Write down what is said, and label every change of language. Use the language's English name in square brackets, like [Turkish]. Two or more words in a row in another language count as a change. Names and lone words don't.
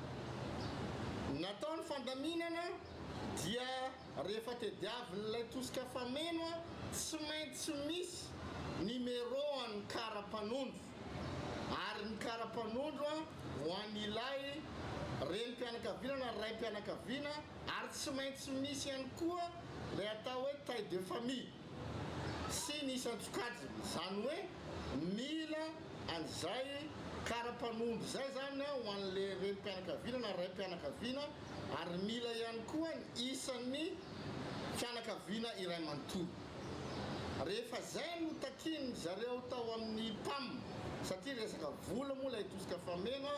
[Malagasy] natao ny fandaminana dia rehefa tediavin'ilay tosika fameno tsy maintsy misy numéro an'ny kara-panondro ary ny kara-panondro ho an'ilay renim-pianakaviana na raim-pianakaviana ary tsy maintsy misy ihany koa lay atao hoe [French] taille de famille [Malagasy] sy ny isan-tsokajy zany hoe mila an'izay kara-panondro zay zany ho an'le renim-pianakaviana na raim-pianakaviana ary mila ihany koa ny isan'ny fianakaviana iray manontolo rehefa zay no takiny zareo tao amin'ny PAM satria resaka vola moa lay tosika fameno